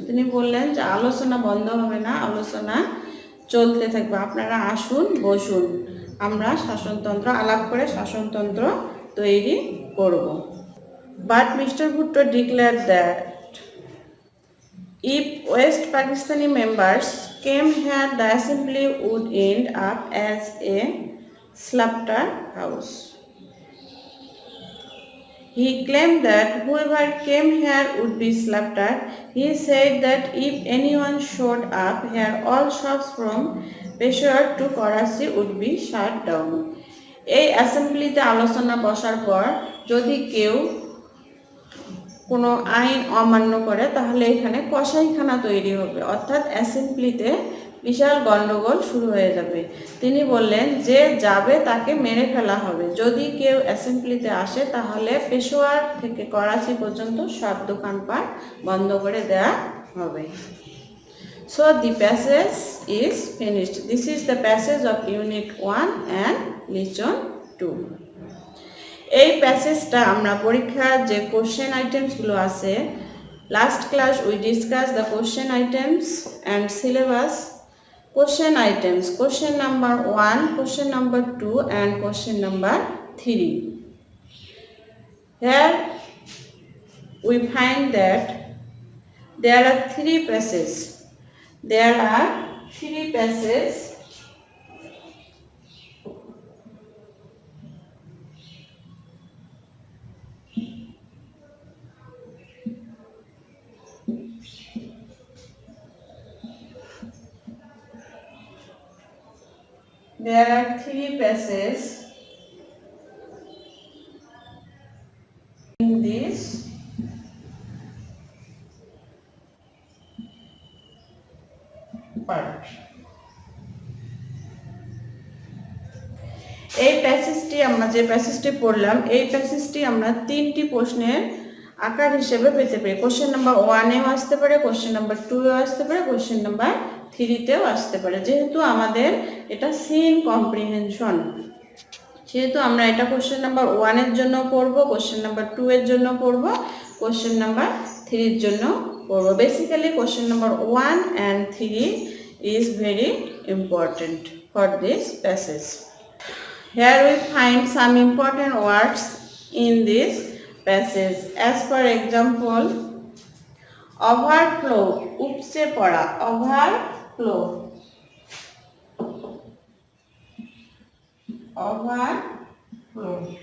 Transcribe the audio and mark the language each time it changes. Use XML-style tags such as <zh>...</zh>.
<bn>তিনি বললেন যে আলোচনা বন্ধ হবে না, আলোচনা চলতে থাকবে, আপনারা আসুন বসুন, আমরা শাসনতন্ত্র আলাপ করে শাসনতন্ত্র তৈরি করব।</bn> <en>But Mr. Bhutto declared that if West Pakistani members came here, the assembly would end up as a slaughterhouse. He claimed that whoever came here would be slaughtered. He said that if anyone showed up here, all shops from Peshawar to Karachi would be shut down.</en> <bn>এই অ্যাসেম্বলিতে আলোচনা বসার পর যদি কেউ কোনো আইন অমান্য করে তাহলে এখানে কসাইখানা তৈরি হবে, অর্থাৎ অ্যাসেম্বলিতে বিশাল গন্ডগোল শুরু হয়ে যাবে। তিনি বললেন যে যাবে তাকে মেরে ফেলা হবে। যদি কেউ অ্যাসেম্বলিতে আসে তাহলে পেশোয়ার থেকে করাচি পর্যন্ত সব দোকানপাট বন্ধ করে দেওয়া হবে।</bn> <en>So the passage is finished. This is the passage of Unit 1 and Lesson 2.</en> <bn>এই প্যাসেজটা আমরা পরীক্ষার যে কোশ্চেন আইটেমসগুলো আছে,</bn> <en>Last class we discuss the question items and syllabus. Question items, question number 1, question number 2 and question number 3. Here we find that there are 3 passages. There are 3 passages. There are 3 passages in this part.</en> <bn>এই প্যাসেজটি আমরা যে প্যাসেজটি পড়লাম এই প্যাসেজটি আমরা 3টি প্রশ্নের আকার হিসেবে পেতে পারি। কোশ্চেন নাম্বার 1-এও আসতে পারে, কোশ্চেন নাম্বার 2-এও আসতে পারে, কোশ্চেন নাম্বার 3-তেও আসতে পারে। যেহেতু আমাদের এটা সিন কম্প্রিহেনশন, যেহেতু আমরা এটা কোশ্চেন নাম্বার 1 এর জন্য পড়ব, কোশ্চেন নাম্বার 2 এর জন্য পড়ব, কোশ্চেন নাম্বার 3 এর জন্য পড়ব।</bn> <en>Basically question number 1 and 3 is very important for this passage. Here we find some important words in this passage. As for example, overflow, উপচে পড়া, overflow, overflow,</en>